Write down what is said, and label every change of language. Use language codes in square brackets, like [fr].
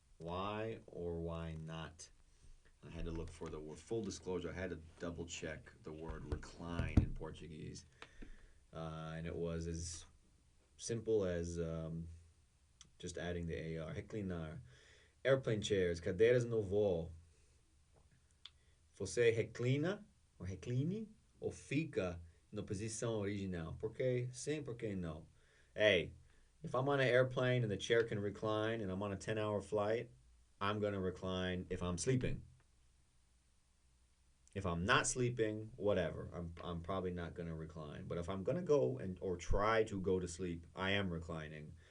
[en] Why or why not? I had to look for the word. Full disclosure, I had to double check the word recline in Portuguese. And it was as simple as just adding the AR. [pt] Reclinar. [en] Airplane chairs, [pt] cadeiras no voo. Você reclina ou recline ou fica na posição original? Por que sim, por que não? [en] Hey, if I'm on an airplane and the chair can recline and I'm on a 10-hour flight, I'm going to recline if I'm sleeping. If I'm not sleeping, whatever. I'm probably not going to recline. But if I'm going to go or try to go to sleep, I am reclining.